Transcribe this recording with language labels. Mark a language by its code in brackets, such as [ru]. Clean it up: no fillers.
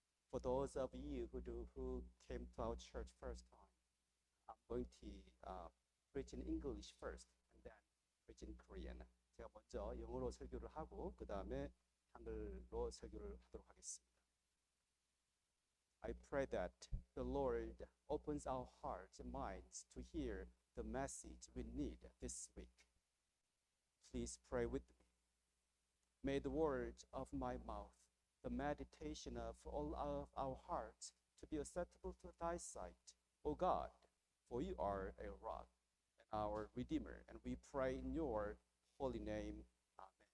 [en] For those of you who came to our church first time, I'm going to preach in English first and then preach in Korean. [ko] 제가 먼저 영어로 설교를 하고 그 다음에 한글로 설교를 하도록 하겠습니다. [en] I pray that the Lord opens our hearts and minds to hear the message we need this week. Please pray with me. May the words of my mouth, the meditation of all of our hearts, to be acceptable to thy sight, O God, for you are a rock and our Redeemer, and we pray in your holy name. Amen.